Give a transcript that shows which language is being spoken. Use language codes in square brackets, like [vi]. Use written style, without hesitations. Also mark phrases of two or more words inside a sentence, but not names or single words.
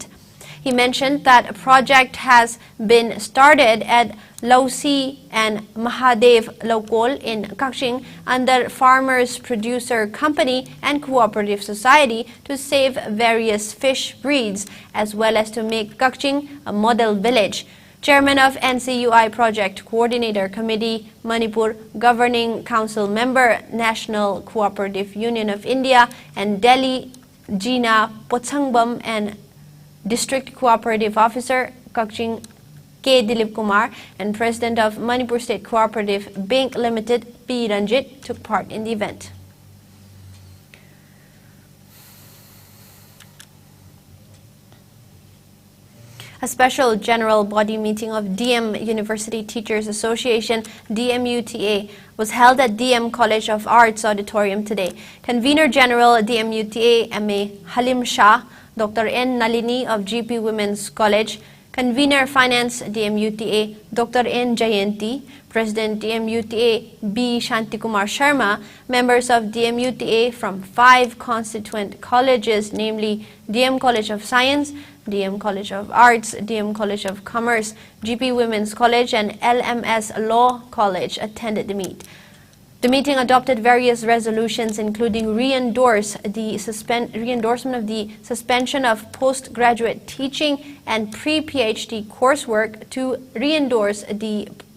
[en] He mentioned that a project has been started at Lausi and Mahadev Lokol in Kakching under Farmers Producer Company and Cooperative Society to save various fish breeds as well as to make Kakching a model village. Chairman of NCUI Project Coordinator Committee, Manipur Governing Council Member, National Cooperative Union of India and Delhi, Gina Potsangbam and District Cooperative Officer, Kakching K. Dilip Kumar and President of Manipur State Cooperative Bank Limited, P. Ranjit, took part in the event. A special general body meeting of DM University Teachers Association, DMUTA, was held at DM College of Arts Auditorium today. Convener General DMUTA, M.A. Halim Shah, Dr. N. Nalini of GP Women's College, Convener Finance DMUTA, Dr. N. Jayanti, President DMUTA B. Shantikumar Sharma, members of DMUTA from 5 constituent colleges, namely DM College of Science, DM College of Arts, DM College of Commerce, GP Women's College, and LMS Law College, attended the meet. The meeting adopted various resolutions, including reindorsement of the suspension of postgraduate teaching and pre-PhD coursework, to reendorse the